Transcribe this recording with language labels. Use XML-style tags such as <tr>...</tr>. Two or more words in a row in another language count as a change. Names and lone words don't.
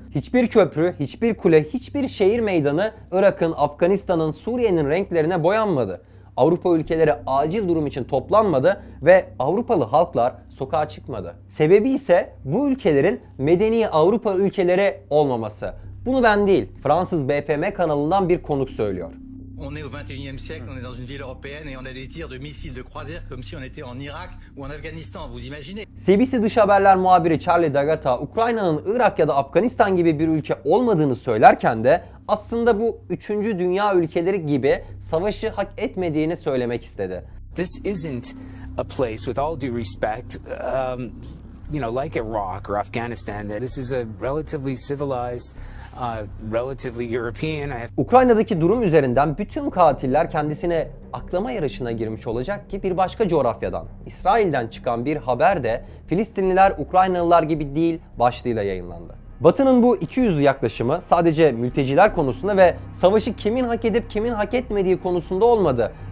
<tr>Hiçbir köprü, hiçbir kule, hiçbir şehir meydanı Irak'ın, Afganistan'ın, Suriye'nin renklerine boyanmadı. Avrupa ülkeleri acil durum için toplanmadı ve Avrupalı halklar sokağa çıkmadı. Sebebi ise bu ülkelerin medeni Avrupa ülkeleri olmaması. Bunu ben değil, Fransız BFM kanalından bir konuk söylüyor.</tr> <fr>On est au 21e siècle, on est dans une ville européenne et on a des tirs de missiles de croisière comme si on était en Irak ou en Afghanistan, vous imaginez?</fr> <tr>CBC Dış Haberler muhabiri Charlie D'Agata, Ukrayna'nın Irak ya da Afganistan gibi bir ülke olmadığını söylerken de aslında bu 3. dünya ülkeleri gibi savaşı hak etmediğini söylemek istedi.</tr> <en>This isn't a place, with all due respect, like Iraq or Afghanistan. This is a relatively civilized, relatively European.</en> <tr>Ukrayna'daki durum üzerinden bütün katiller kendisine aklama yarışına girmiş olacak ki bir başka coğrafyadan, İsrail'den çıkan bir haber de Filistinliler Ukraynalılar gibi değil başlığıyla yayınlandı. Batı'nın bu ikiyüzlü yaklaşımı sadece mülteciler konusunda ve savaşı kimin hak edip kimin hak etmediği konusunda olmadı.</tr>